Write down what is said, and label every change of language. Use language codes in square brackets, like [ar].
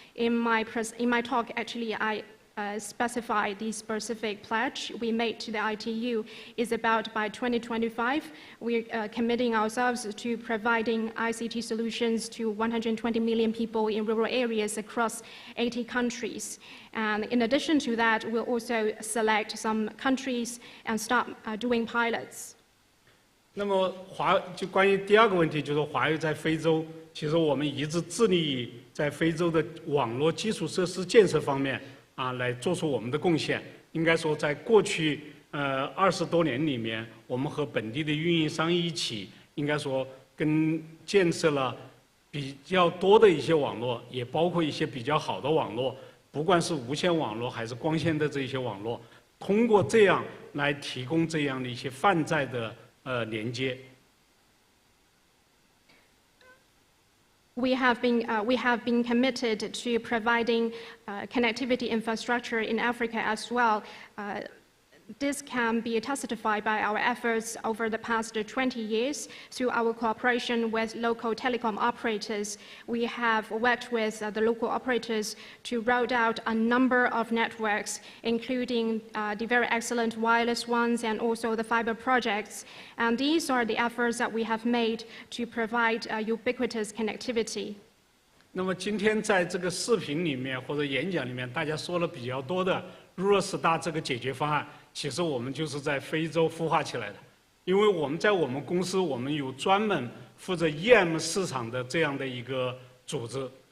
[en] In my talk, actually, I specify the specific pledge we made to the ITU is about by 2025, we're committing ourselves to providing ICT solutions to 120 million people in rural areas across 80 countries. And in addition to that, we'll also select some countries and start doing pilots. [zh] 那么就关于第二个问题，就是华为在非洲，其实我们一直致力于在非洲的网络基础设施建设方面。来做出我们的贡献。应该说，在过去20多年里面，我们和本地的运营商一起，应该说建设了比较多的一些网络，也包括一些比较好的网络，不管是无线网络还是光纤的这些网络，通过这样来提供这样的一些泛在的连接。 [en] We have been committed to providing connectivity infrastructure in Africa as well. This can be testified by our efforts over the past 20 years through our cooperation with local telecom operators. We have worked with the local operators to roll out a number of networks, including the very excellent wireless ones and also the fiber projects. And these are the efforts that we have made to provide ubiquitous connectivity. [zh] 那么今天在这个视频里面或者演讲里面，大家说了比较多的Rural-Star这个解决方案。其实我们就是在非洲孵化起来的，因为我们在我们公司，我们有专门负责 EM 市场的这样的一个组织。